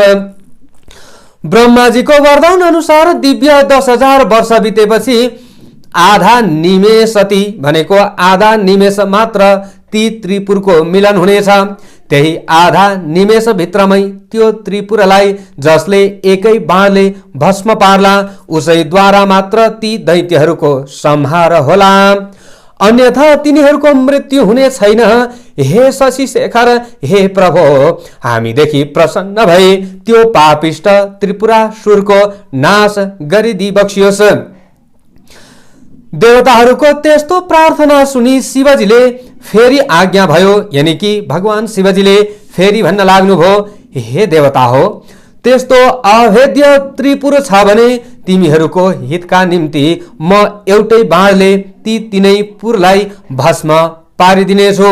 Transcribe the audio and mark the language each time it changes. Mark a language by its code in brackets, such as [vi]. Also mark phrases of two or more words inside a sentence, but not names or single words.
[ne] ब्रह्माजीको वरदान अनुसार दिव्य 10,000 वर्ष बितेपछि आधा निमेषति भनेको आधा निमेष मात्र ती त्रिपुरको मिलन हुनेछ। त्यही आधा निमेष भित्रमै त्यो त्रिपुरलाई जसले एकै बाणले भस्म पार्ला उसैद्वारा मात्र ती दैत्यहरूको संहार होला, अन्यथा तिनीहरूको मृत्यु हुने छैन। हे शशि शेखर, हे प्रभु, हामीदेखि प्रसन्न भए त्यो पापिष्ट त्रिपुरासुरको नाश गरिदी बक्सियोस्। देवताहरूको त्यस्तो प्रार्थना सुनि शिवजीले फेरि आज्ञा भयो, [hi] यानी कि [ne] भगवान शिवजीले फेरि भन्न लाग्नुभयो, हे देवता हो, त्यस्तो अभेद्य त्रिपुर छ भने तिमीहरूको हितका निम्ति म एउटै बाणले ती तीनै पुरलाई भस्म पारिदिनेछु।